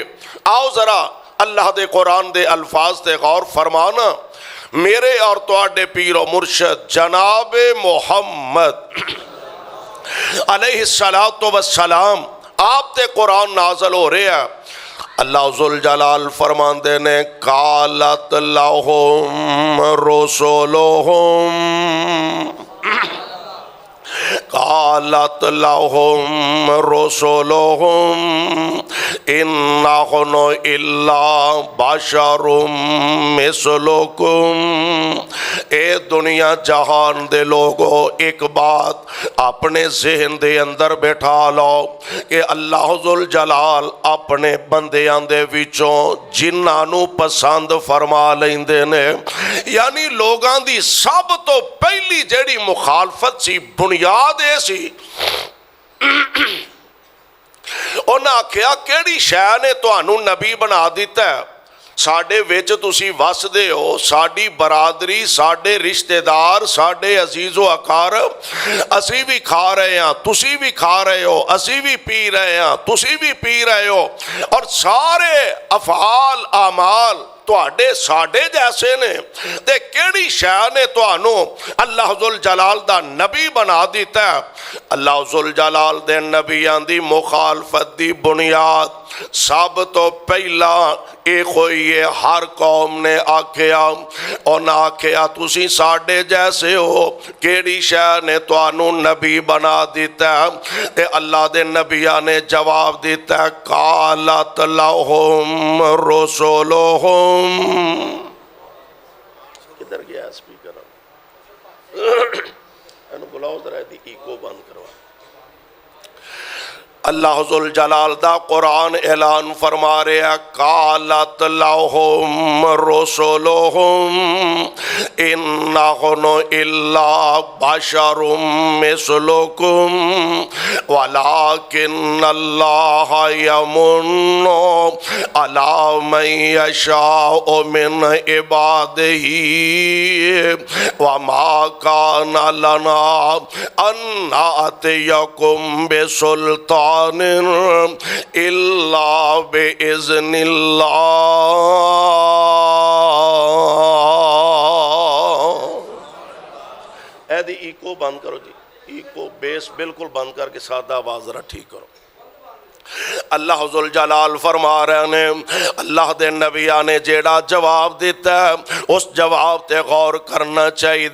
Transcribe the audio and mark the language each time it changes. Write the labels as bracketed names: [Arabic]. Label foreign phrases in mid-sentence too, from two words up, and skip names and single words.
[Punjabi] آؤ ذرا اللہ دے قرآن دے الفاظ تے غور فرمانا۔ میرے اور تواڈے پیر و مرشد جناب محمد [Arabic] علیہ السلام [Punjabi] آپ تے قرآن نازل ہو رہے ہیں، اللہ ذوالجلال فرماندے نے [Arabic] قالت لہم رسولہم قالت لہم رسولہم ان نحن الا بشر مثلکم۔ [Punjabi] اے دنیا جہان دے لوگو ایک بات اپنے ذہن دے اندر بٹھا لو کہ اللہ ذوالجلال اپنے بندیاں دے وچوں جنہاں نو پسند فرما لیندے نے، یعنی لوگاں دی سب تو پہلی جیڑی مخالفت سی بنیاد اے سی، انہاں آکھیا کیڑی شے نے تانوں نبی بنا دیتا ہے؟ ساڈے وچ تسی وسدے ہو، ساڈی برادری، ساڈے رشتہ دار، ساڈے عزیز و اقارب، اسی بھی کھا رہے ہیں، تسی بھی کھا رہے ہو، اسی بھی پی رہے ہیں، تسی بھی پی رہے ہو، اور سارے افعال اعمال تواڈے ساڈے جیسے نے، تے کیڑی شے نے تانوں اللہ ذوالجلال دا نبی بنا دیتا ہے؟ اللہ ذوالجلال دے نبیاں دی مخالفت دی بنیاد سب تو پہلا ایک ہوئی ہے، ہر قوم نے آکھیا، انہاں آکھیا تسی ساڈے جیسے ہو، کیڑی شے نے تانوں نبی بنا دیتا ہے؟ تے اللہ دے نبیاں نے جواب دیتا ہے [Arabic] قالت لہم رسولہم۔ [Punjabi] کدھر گیا سپیکر؟ اینو بلاؤ ذرا دی ایکو بند کرو۔ اللہ ذوالجلال دا قرآن اعلان فرما رہے ہیں [Arabic] قالت لہم رسولہم ان نحن الا بشر مثلکم ولکن اللہ یمن علی من یشاء من عبادہ وما کان لنا ان نأتیکم بسلطان الا باذن اللہ۔ [Punjabi] اے دی ایکو بند کرو جی، ایکو بیس بالکل بند کر کے سادہ آواز ذرا ٹھیک کرو۔ اللہ ذوالجلال فرما رہے ہیں اللہ دے نبیاں نے جیڑا جواب دیتا ہے اس جواب تے غور کرنا چاہیے۔